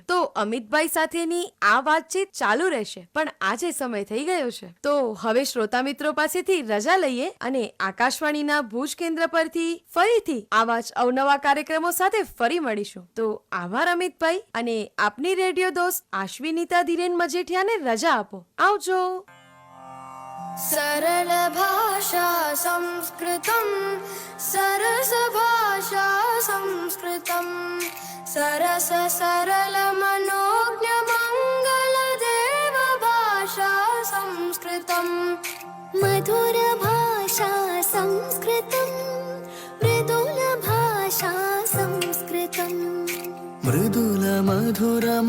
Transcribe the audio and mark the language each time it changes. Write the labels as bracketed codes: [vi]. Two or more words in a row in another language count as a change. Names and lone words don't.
[gu] તો અમિતભાઈ સાથેની આ વાતચીત ચાલુ રહેશે, પણ આજે સમય થઈ ગયો છે. તો હવે શ્રોતા મિત્રો પાસેથી રજા લઈએ અને આકાશવાણીના ભુજ કેન્દ્ર પરથી ફરીથી આવા જ અવનવા કાર્યક્રમો સાથે ફરી મળીશું. તો આભાર અમિતભાઈ, અને આપની રેડિયો દોસ્ત આશ્વિનીતા ધીરેન મજેઠિયાને રજા આપો. આવજો. [sa] सरल भाषा संस्कृतम सरस भाषा संस्कृतम सरस सरल मनोज्ञ मंगल देव भाषा संस्कृतम मधुर भाषा संस्कृतम मृदुल भाषा संस्कृतम मृदुल मधुर